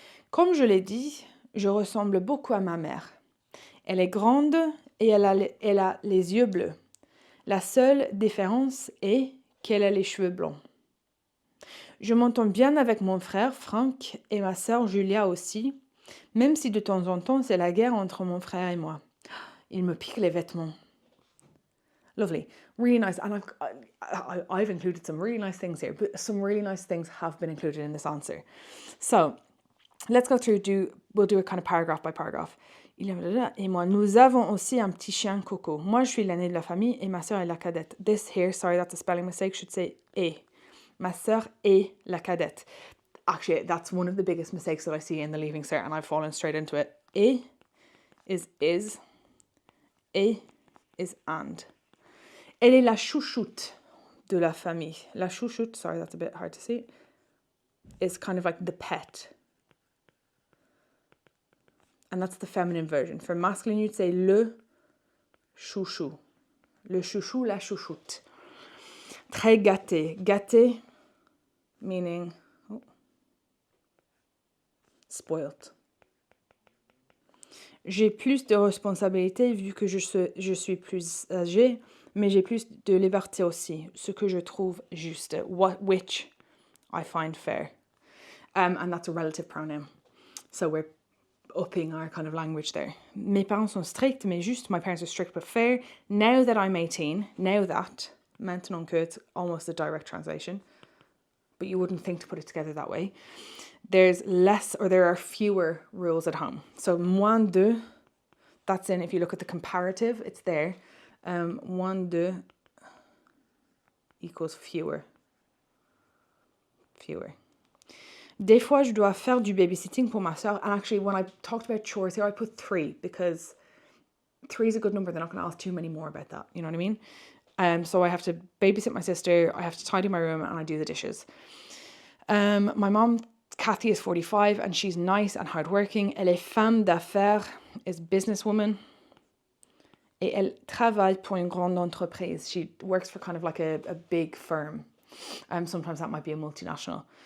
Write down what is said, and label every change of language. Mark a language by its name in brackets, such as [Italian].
[French] Comme je l'ai dit, je ressemble beaucoup à ma mère. Elle est grande et elle a les yeux bleus. La seule différence est qu'elle a les cheveux blonds. Je m'entends bien avec mon frère Franck et ma sœur Julia aussi, même si de temps en temps c'est la guerre entre mon frère et moi. Il me pique les vêtements. [English] Lovely, really nice, and I've included some really nice things here, but some really nice things have been included in this answer. So, let's go through, we'll do it kind of paragraph by paragraph. [French] Et moi, nous avons aussi un petit chien Coco. Moi, je suis l'aînée de la famille et ma sœur est la cadette. [English] This here, sorry, that's a spelling mistake, should say est. [French] Ma sœur est la cadette. [English] Actually, that's one of the biggest mistakes that I see in the Leaving Cert, and I've fallen straight into it. Et is, et is and. [French] Elle est la chouchoute de la famille. [English] La chouchoute, sorry, that's a bit hard to see, is kind of like the pet. And that's the feminine version. For masculine, you'd say [French] le chouchou. Le chouchou, la chouchoute. Très gâté. [English] Gâté, meaning spoiled. [French] J'ai plus de responsabilités vu que je suis plus âgée, mais j'ai plus de liberté aussi, ce que je trouve juste, [English] which I find fair. And that's a relative pronoun. So we're upping our kind of language there. [French] Mes parents sont stricts, mais juste, [English] my parents are strict but fair. Now that I'm 18, [French] maintenant que, [English] it's almost a direct translation, but you wouldn't think to put it together that way. There are fewer rules at home. So moins de, that's in, if you look at the comparative, it's there. Moins de equals fewer. [French] Des fois, je dois faire du babysitting pour ma soeur. [English] And actually, when I talked about chores here, I put 3 because 3 is a good number. They're not going to ask too many more about that. You know what I mean? So I have to babysit my sister, I have to tidy my room, and I do the dishes. My mom, Kathy, is 45 and she's nice and hardworking. [French] Elle est femme d'affaires, [English] is businesswoman. [French] Et elle travaille pour une grande entreprise. [English] She works for kind of like a big firm. Sometimes that might be a multinational.